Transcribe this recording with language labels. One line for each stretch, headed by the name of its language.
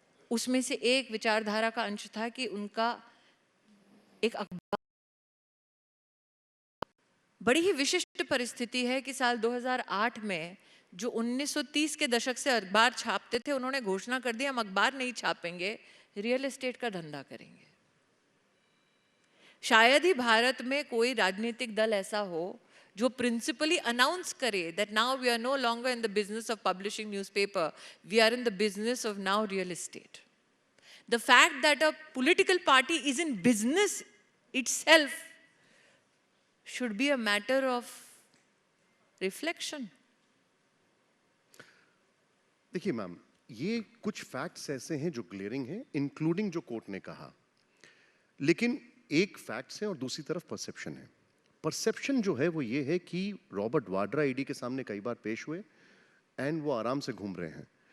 Hindi: उसमें से एक विचारधारा का अंश था कि उनका एक अखबार, बड़ी ही विशिष्ट परिस्थिति है कि साल 2008 में जो 1930 के दशक से अखबार छापते थे, उन्होंने घोषणा कर दी हम अखबार नहीं छापेंगे, रियल एस्टेट का धंधा करेंगे। शायद ही भारत में कोई राजनीतिक दल ऐसा हो जो प्रिंसिपली अनाउंस करे
English: That now we are no longer in the business of publishing newspaper, we are in the business of now real estate. The fact that a political party is in business itself should be a matter of reflection.
Hindi: देखिए ma'am, ये कुछ facts ऐसे हैं जो glaring हैं, including जो court ने कहा। लेकिन एक फैक्ट्स है और दूसरी तरफ परसेप्शन है। परसेप्शन जो है वो ये है कि रॉबर्ट वाड्रा ईडी के सामने कई बार पेश हुए एंड वो आराम से घूम रहे हैं।